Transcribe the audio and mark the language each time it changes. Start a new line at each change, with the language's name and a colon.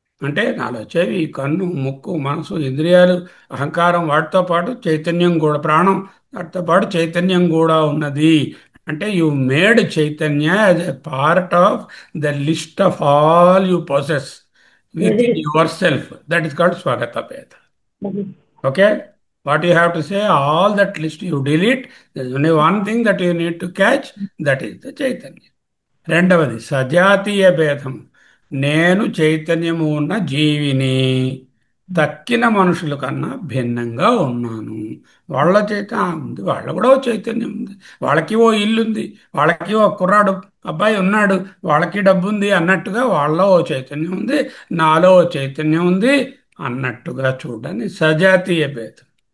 Telugu: అంటే నాలో చెవి, కన్ను, ముక్కు, మనసు, ఇంద్రియాలు, అహంకారం, వాటితో పాటు చైతన్యం కూడా, ప్రాణం, వాటితో పాటు చైతన్యం కూడా ఉన్నది.
English: అంటే you made Chaitanya as a part of the list of all you possess within yourself. That is called స్వగత భేద. Okay, what you have to say, all that list you delete. There's only one thing that you need to catch, that is the Chaitanya.
Telugu: రెండవది సజాతీయ భేదం. నేను చైతన్యము ఉన్న జీవిని, తక్కిన మనుషుల కన్నా భిన్నంగా ఉన్నాను. వాళ్ళ చైతన్యం ఉంది, వాళ్ళ కూడా ఓ చైతన్యం ఉంది. వాళ్ళకి ఓ ఇల్లు ఉంది, వాళ్ళకి ఓ కుర్రాడు అబ్బాయి ఉన్నాడు, వాళ్ళకి డబ్బు ఉంది అన్నట్టుగా వాళ్ళ ఓ చైతన్యం ఉంది, నాలో ఓ చైతన్యం ఉంది అన్నట్టుగా చూడని సజాతీయ భేదం.